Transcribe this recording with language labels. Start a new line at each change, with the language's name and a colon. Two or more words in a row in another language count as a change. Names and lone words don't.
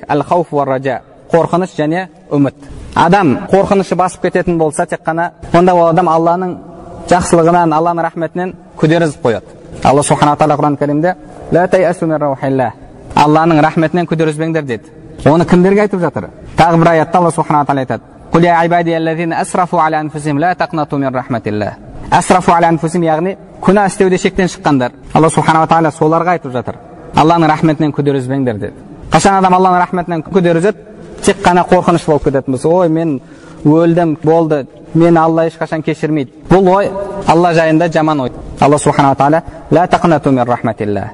Arabic: الخوف والرجاء,
Kazakh: қорқыныш және үміт. Адам қорқынышы басып кететін болса, тек қана онда ол адам Алланың жақсылығынан, Алланың рахметінен күдер үзіп қояды. Алла
Arabic: سبحانه وتعالى
Kazakh: Құран кәрімде
Arabic: لا تيأسوا من روح الله,
Kazakh: Алланың рахметінен күдер үзбеңдер деді. Оны кімдерге айтып жатыр? Тағы бір аятта Алла
Arabic: سبحانه وتعالى
Kazakh: айтады:
Arabic: قل يا عبادي الذين أسرفوا على أنفسهم لا تقنطوا من رحمة الله. أسرفوا على أنفسهم,
Kazakh: яғни күнә істеуде шектен шыққандар. Алла
Arabic: سبحانه تعالى
Kazakh: соларға айтып жатыр. Алланың рахметінен күдер үзбеңдер деді. Қашан адам Алланың рахметінен күдер үзеді, тек қана қорқыныш болып кететін болса, ой мен өлдім, болды, мен Алла ешқашан кешірмейді. Бұл ой Алла жайында жаман ой. Алла
Arabic: سبحانه تعالى لا تقنطوا من رحمة الله.